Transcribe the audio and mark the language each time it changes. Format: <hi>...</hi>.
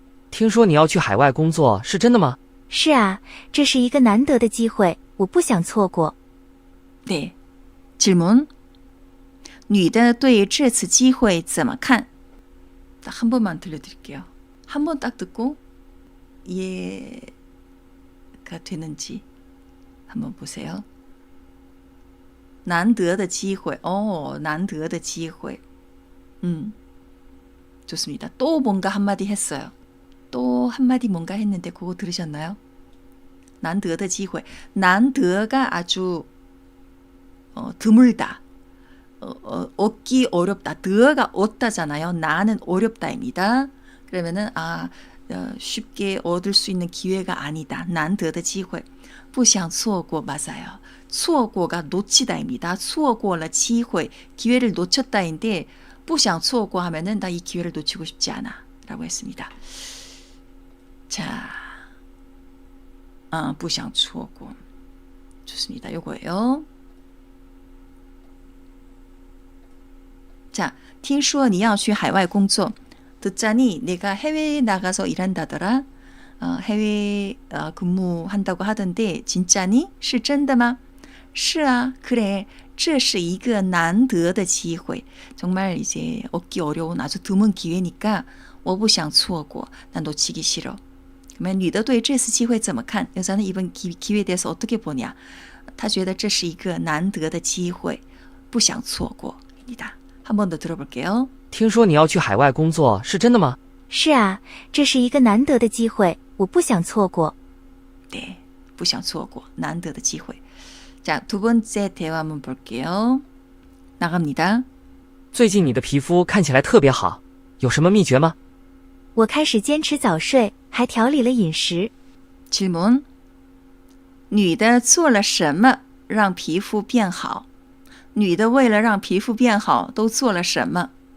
<zh>听说你要去海外工作，是真的吗？是啊，这是一个难得的机会，我不想错过。</zh> <ko>네, 질문.</ko> <zh>女的对这次机会怎么看?</zh> <ko>딱 한 번만 들려드릴게요. 한 번 딱 듣고 이해가 되는지 한번 보세요.</ko> <zh>难得的机会.难得的机会.</zh> <ko>좋습니다. 또 뭔가 한마디 했어요. 또 한마디 뭔가 했는데 그거 들으셨나요?</ko> <zh>难得的机会.</zh> <ko>难得가 아주 드물다. 얻기 어렵다. 드가 얻다잖아요. 나는 어렵다입니다. 그러면은 쉽게 얻을 수 있는 기회가 아니다. 난드의 기회.</ko> <zh>不想错过</zh> <ko>맞아요. 错过가 놓치다입니다.</ko> <zh>错过了机会.</zh> <ko>기회를 놓쳤다인데</ko> <zh>不想错过</zh> <ko>하면은 나 이 기회를 놓치고 싶지 않아. 라고 했습니다. 자,</ko> <zh>不想错过.</zh> <ko>좋습니다. 요거예요.</ko> <zh>자, 听说你要去海外工作.</zh> <ko>듣자니 내가 해외에 나가서 일한다더라. 해외 근무한다고 하던데 진짜니?</ko> <zh>是真的吗?是啊, 그래. 这是一个难得的机会.</zh> <ko>정말 이제 얻기 어려운 아주 드문 기회니까</ko> <zh>我不想错过.</zh> <ko>난 놓치기 싫어.</ko> <zh>그러면 女的对这次机会怎么看?</zh> <ko>여자는 이번 기회에 대해서 어떻게 보냐?</ko> <zh>她觉得这是一个难得的机会,不想错过.</zh> <ko>입니다. 한 번 더 들어볼게요.</ko> <zh>听说你要去海外工作，是真的吗？是啊，这是一个难得的机会，我不想错过。 네, 不想错过. 难得的机会.</zh> <ko>자, 두 번째 대화 한번 볼게요. 나갑니다.</ko> <zh>最近你的皮肤看起来特别好，有什么秘诀吗？我开始坚持早睡，还调理了饮食。</zh> <ko>질문.</ko> <zh>女的做了什么让皮肤变好? 女的为了让皮肤变好都做了什么?</zh>